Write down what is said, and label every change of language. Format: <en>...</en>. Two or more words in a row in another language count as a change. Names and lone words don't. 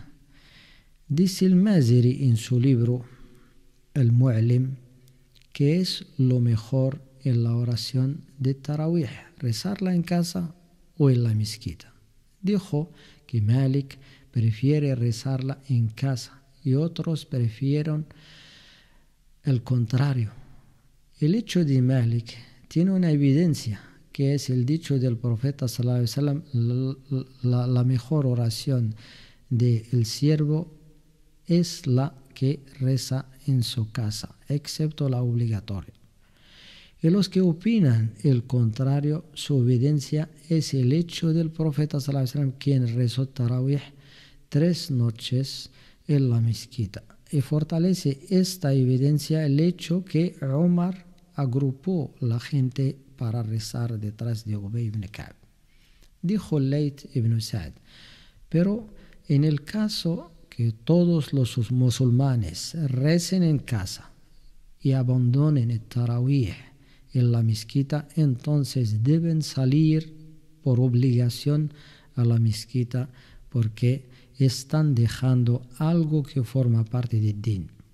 <es>Dice el Maziri en su libro, El Mu'lim, que es lo mejor en la oración de Tarawih, rezarla en casa o en la mezquita. Dijo que Malik prefiere rezarla en casa y otros prefieren el contrario. El hecho de Malik tiene una evidencia, que es el dicho del profeta</es> <ar>صلى الله عليه وسلم:</ar> <es>la mejor oración del siervo es la que reza en su casa, excepto la obligatoria. Y los que opinan el contrario, su evidencia es el hecho del profeta</es> <ar>صلى الله عليه وسلم,</ar> <es>quien rezó Tarawih 3 noches en la mezquita. Y fortalece esta evidencia el hecho que Umar agrupó la gente para rezar detrás de Ubay ibn Ka'b. Dijo Layth ibn Sa'd: pero en el caso que todos los musulmanes recen en casa y abandonen el Tarawih en la mezquita, entonces deben salir por obligación a la mezquita, porque están dejando algo que forma parte del din.</es>